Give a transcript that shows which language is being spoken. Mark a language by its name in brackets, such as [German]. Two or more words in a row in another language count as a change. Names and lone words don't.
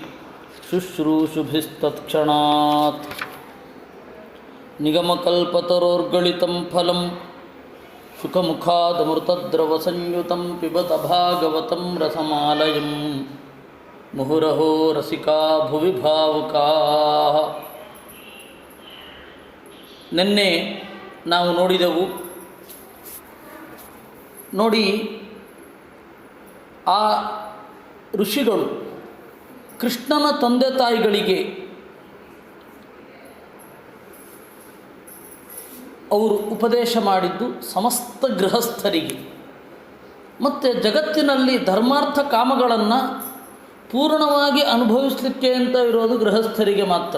[Sanskrit] शुश्रूषुभिस्तत्क्षणात् निगमकल्पतरोर्गलितं फलं सुखमुखादमृतद्रवसंयुतं पिबत भागवतं रसमालयं मुहुरहो रसिका भुवि भावुकाः. [Kannada] ನಿನ್ನೆ ನಾವು ನೋಡಿದೆವು. ನೋಡಿ, ಆ ಋಷಿಗಳು ಕೃಷ್ಣನ ತಂದೆ ತಾಯಿಗಳಿಗೆ ಅವರು ಉಪದೇಶ ಮಾಡಿದ್ದು ಸಮಸ್ತ ಗೃಹಸ್ಥರಿಗೆ, ಮತ್ತು ಜಗತ್ತಿನಲ್ಲಿ ಧರ್ಮಾರ್ಥ ಕಾಮಗಳನ್ನು ಪೂರ್ಣವಾಗಿ ಅನುಭವಿಸಲಿಕ್ಕೆ ಅಂತ ಇರೋದು ಗೃಹಸ್ಥರಿಗೆ ಮಾತ್ರ.